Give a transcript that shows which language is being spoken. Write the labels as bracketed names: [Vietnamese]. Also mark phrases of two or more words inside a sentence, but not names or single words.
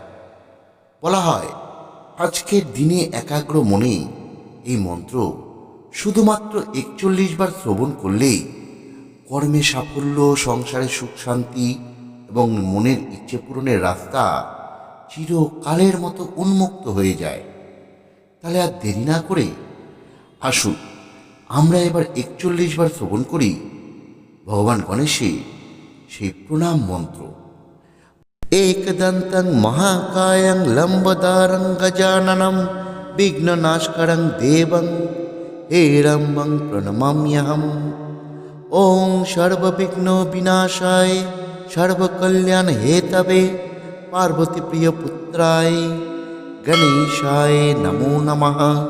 [Bangla] বলা হয় আজকের দিনে একাগ্র মনে এই মন্ত্র শুধুমাত্র 41 বার শ্রবণ করলেই কর্মে সাফল্য, সংসারে সুখ শান্তি এবং মনের ইচ্ছে পূরণের রাস্তা চিরকালের মতো উন্মুক্ত হয়ে যায়। তাহলে আর দেরি না করে আসুন আমরা এবার 41 বার শ্রবণ করি ভগবান গণেশের সেই প্রণাম মন্ত্র। [Sanskrit] एकदन्तं महाकायं लम्बोदरं गजाननं विघ्ननाशकरं देवं हेरम्बं प्रणमाम्यहम्। ॐ सर्वविघ्नविनाशाय सर्वकल्याणहेतवे पार्वतीप्रियपुत्राय गणेशाय नमो नमः।